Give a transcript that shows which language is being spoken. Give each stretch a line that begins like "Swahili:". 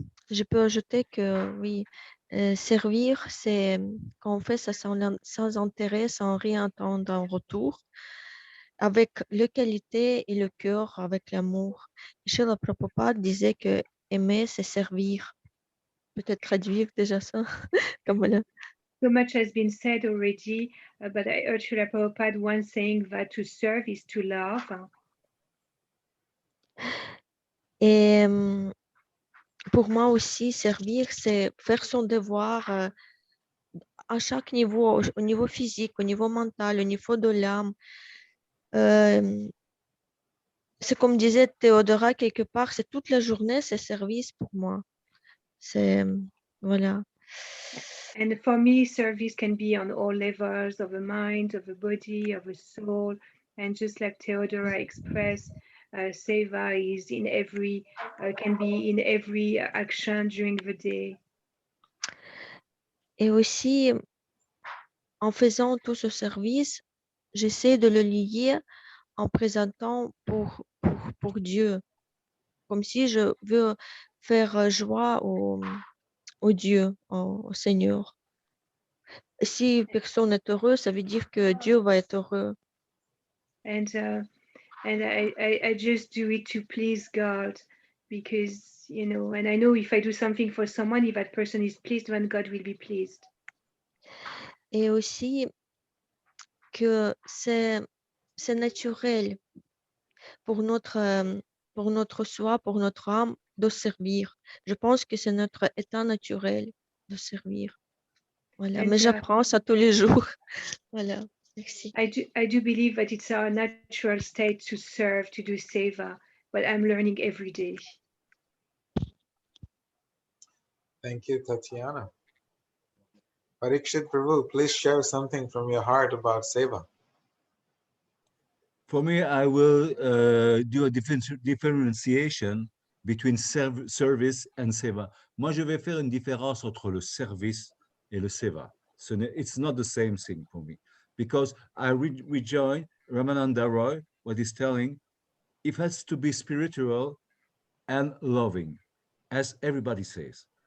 French: Je peux ajouter que oui, servir, c'est quand on fait ça sans intérêt, sans rien attendre en retour, avec la qualité et le cœur, avec l'amour. Srila Prabhupada disait que aimer, c'est servir. Peut-être traduire déjà ça, comme là.
English: So much has been said already, but I heard Srila Prabhupada once saying that to serve is to love.
French: Et pour moi aussi, servir, c'est faire son devoir à chaque niveau, au niveau physique, au niveau mental, au niveau de l'âme. C'est comme disait Théodora quelque part, c'est toute la journée, c'est service pour moi. C'est, voilà.
English: And for me, service can be on all levels of a mind, of a body, of a soul. And just like Theodora expressed, Seva is in every, can be in every action during the day.
French: Et aussi, en faisant tout ce service, j'essaie de le lier en présentant pour Dieu, comme si je veux faire joie au Dieu, au Seigneur. Si personne n'est heureux, ça veut dire que Dieu va être heureux.
English: And I just do it to please God, because, you know, and I know if I do something for someone, if that person is pleased, then God will be pleased.
French: Et aussi que c'est naturel pour notre soi, pour notre âme de servir. Je pense que c'est notre état naturel de servir. Voilà,
English: And,
French: mais j'apprends ça tous les jours. Voilà, merci.
English: I do believe that it's our natural state to serve, to do seva, but I'm learning every day. Thank you, Tatiana. Parikshit Prabhu, please share something from your heart about seva. For me, I will do a differentiation between service and seva.
French: Moi, je vais faire une différence entre le service et le seva.
English: It's not the same thing for me, because I rejoin Ramananda Roy, what he's telling. It has to be spiritual and loving, as everybody says.